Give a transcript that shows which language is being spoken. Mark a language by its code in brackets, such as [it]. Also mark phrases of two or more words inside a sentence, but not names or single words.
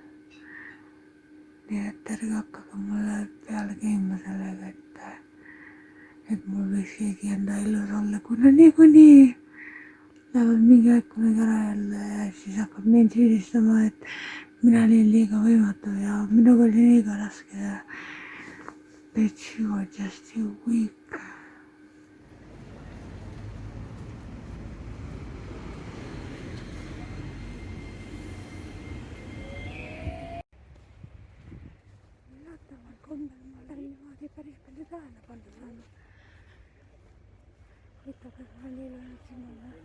[et] nii et ärge hakake mulle peale käima sellega, et mul võiks keegi enda elus olla, kuna niikuinii lähevad mingi aeg kunagi ära jälle ja siis hakkab mind süüdistama, et mina olin liiga võimatu ja minuga oli liiga raske ja [en] bitch, you are just too weak. [et] kombel ma olen niimoodi päris palju tähelepanu saanud. huvitav, kas ma nii löön sinna.